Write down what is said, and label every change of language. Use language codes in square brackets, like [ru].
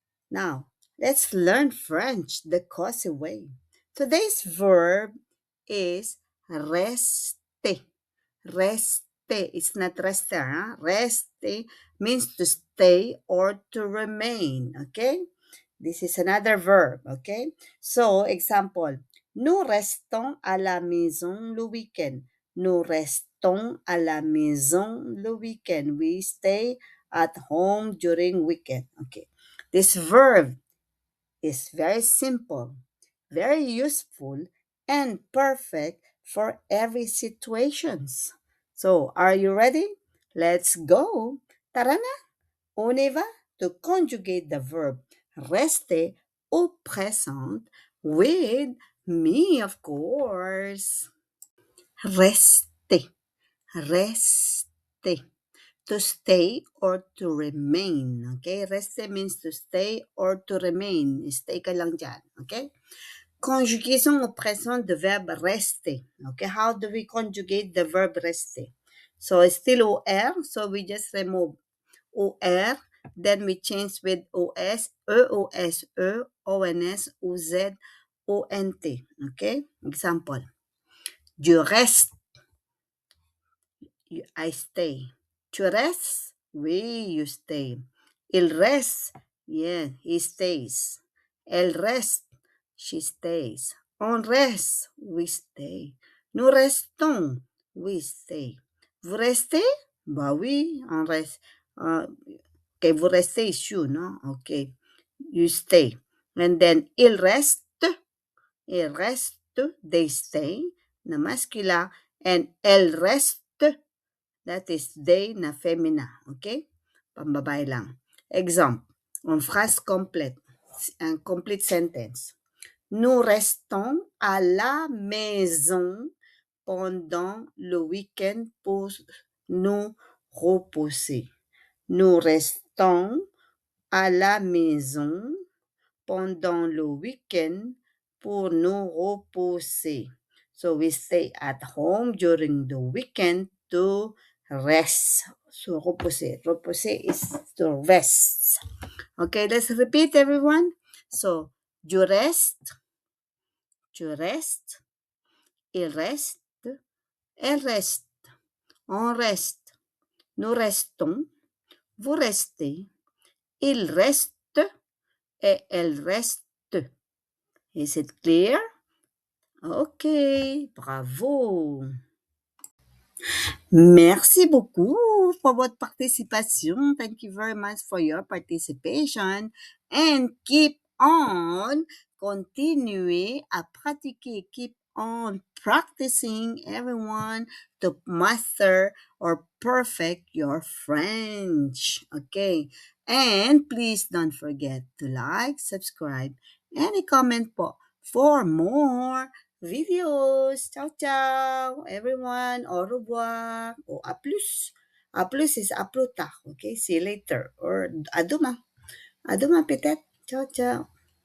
[en] Now, let's learn French the cozy way. Today's verb is rester. Rester. It's not rester. Huh? Rester means to stay or to remain. Okay? This is another verb. Okay? So, example. [fr] Nous restons à la maison le week-end. Nous restons à la maison le week-end. [en] We stay at home during weekend. Okay. This verb is very simple, very useful, and perfect for every situations. So, are you ready? Let's go. [tl] Tara na! [fr] On y va [en] to conjugate the verb rester [fr] au présent [en] with me, of course. [fr] Rester, rester. [en] To stay or to remain. Okay? Rester means to stay or to remain. [tl] Stay ka lang dyan. Okay? [fr] Conjugaison au présent de verbe rester. [en] Okay? How do we conjugate the verb rester? So it's still OR, so we just remove OR, then we change with OS, EOSE, ONS, OZ, ONT. Okay? Example. [fr] Je reste, [en] I stay. [fr] Tu restes? Oui, [en] you stay. [fr] Il reste? [en] Yeah, he stays. [fr] Elle reste? [en] She stays. [fr] On reste? [en] We stay. [fr] Nous restons? [en] We stay. [fr] Vous restez? Bah oui, on reste. Okay, vous restez [en] is you, no? Okay, you stay. And then, [fr] il reste? Il reste, [en] they stay, [tl] na masculin. [en] And [fr] elle reste, [en] that is they [tl] na féminin, [en] okay? [tl] Pambabae lang. [fr] Exemple, une phrase complète, un [en] complete sentence. [fr] Nous restons à la maison pendant le week-end pour nous reposer. Nous restons à la maison pendant le week-end pour nous reposer. [en] So we stay at home during the weekend to rest. So reposer. Reposer is to rest. Okay, let's repeat everyone. [fr] So, je reste, il reste, elle reste, on reste, nous restons, vous restez, il reste et elle reste. [en] Is it clear? [fr] Okay, bravo! Merci beaucoup for votre participation. [en] Thank you very much for your participation. And keep on, [fr] continuez à pratiquer. [en] Keep on practicing, everyone, to master or perfect your French. Okay? And please don't forget to like, subscribe, and comment po for more videos. [fr] Ciao, ciao, [en] everyone. [fr] Au revoir. Or à plus. À plus is à plus tard. [en] Okay? See you later. Or [fr] à demain. À demain peut-être. Ciao, ciao.